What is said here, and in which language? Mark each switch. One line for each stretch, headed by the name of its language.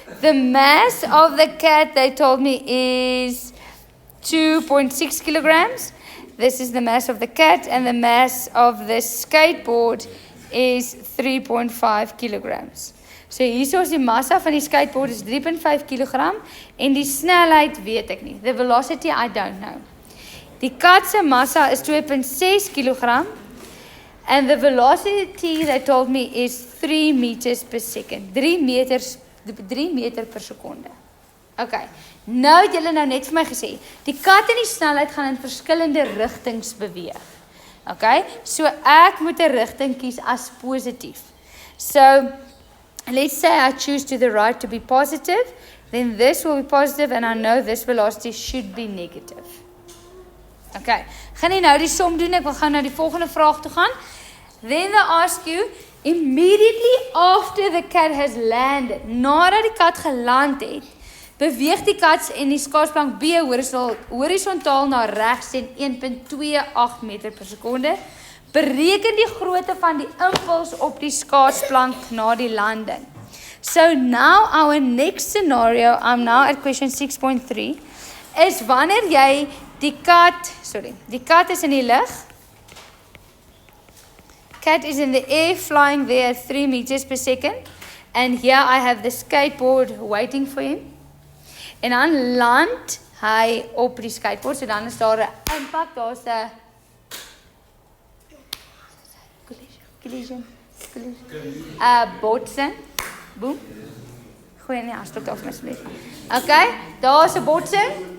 English: The mass of the cat, they told me, is 2.6 kilograms. This is the mass of the cat, and the mass of the skateboard is 3.5 kilograms.
Afrikaans: So hierso is die massa van die skateboard is 3.5 kilogram en die snelheid weet ek nie.
English: The velocity I don't know.
Afrikaans: Die kat se massa is 2.6 kilogram.
English: And the velocity, they told me, is 3 meters per second.
Afrikaans: 3 meter per sekonde. Okay. Nou het julle nou net vir my gesê, die kat en die snelheid gaan in verskillende rigtings beweeg. Okay? So ek moet 'n rigting kies as positief.
English: So let's say I choose to the right to be positive, then this will be positive and I know this velocity should be negative.
Afrikaans: Okay, gaan nie nou die som doen, ek wil gou na die volgende vraag toe gaan.
English: Then they ask you, immediately after the cat has landed,
Afrikaans: nadat die kat geland het, beweeg die kat en die skaatsplank B horisontaal na regs en 1.28 meter per sekonde. Bereken die grootte van die impuls op die skaatsplank na die landing.
English: So now our next scenario, I'm now at question 6.3, is
Afrikaans: wanneer jy die kat is in die lug.
English: Cat is in the air, flying there at 3 meters per second. And here I have the skateboard waiting for him.
Afrikaans: En dan land hy op die skateboard, so dan is daar 'n impak, daar's 'n collision. Botsing. Boom. Gooi nie aanstok af asseblief. Okay, daar's 'n botsing.